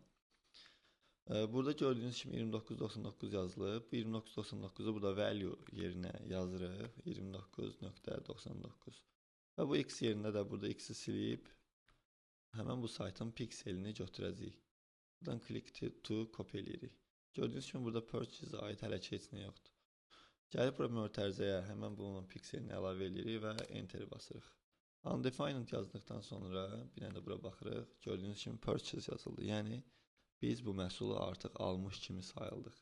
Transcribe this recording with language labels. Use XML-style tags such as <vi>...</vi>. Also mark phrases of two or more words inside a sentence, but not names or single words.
<az>Burada gördüyünüz kimi 29.99 yazılıb. 29.99'u burada value yerinə yazırıq. 29.99 və bu x yerində də burada x-i silib həmin bu saytın pikselini götürəcəyik. Buradan</az> <en>click to copy</en> <az>eləyirik. Gördüyünüz kimi burada purchase-a aid hələ ki heç nə yoxdur. Gəlib bura mötərizəyə həmin bunun pikselini əlavə eləyirik və enter basırıq. Undefined yazdıqdan sonra bir dənə də bura baxırıq. Gördüyünüz kimi purchase yazıldı. Yəni biz bu məhsulu artıq almış kimi sayıldıq.</az>